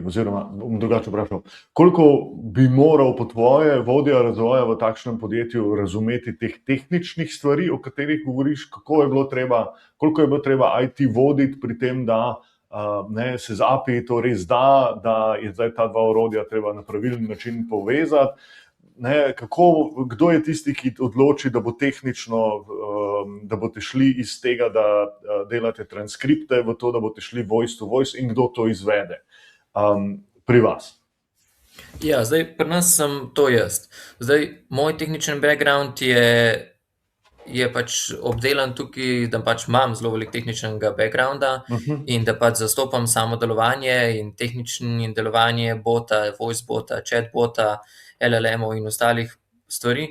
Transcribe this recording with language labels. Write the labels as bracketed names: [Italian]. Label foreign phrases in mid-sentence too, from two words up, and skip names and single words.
[Slovenian] Oziroma, bom drugače vprašal, koliko bi moral po tvoje vodja razvoja v takšnem podjetju razumeti teh tehničnih stvari, o katerih govoriš, koliko je bilo treba IT voditi pri tem, da se z API to res da je zdaj ta dva orodja treba na pravilen način povezati? Kdo je tisti, ki odloči, da bo tehnično, da boste šli iz tega, da delate transkripte, v to, da boste šli [English] voice to voice, [Slovenian] in kdo to izvede pri vas? Ja, zdaj pri nas sem to jaz. Zdaj, moj tehničen background je pač obdelan tukaj, da pač imam zelo veliko tehničnega backgrounda in da pač zastopam samo delovanje in tehnično delovanje bota, voicebota, chatbota, LLM-ov in ostalih stvari.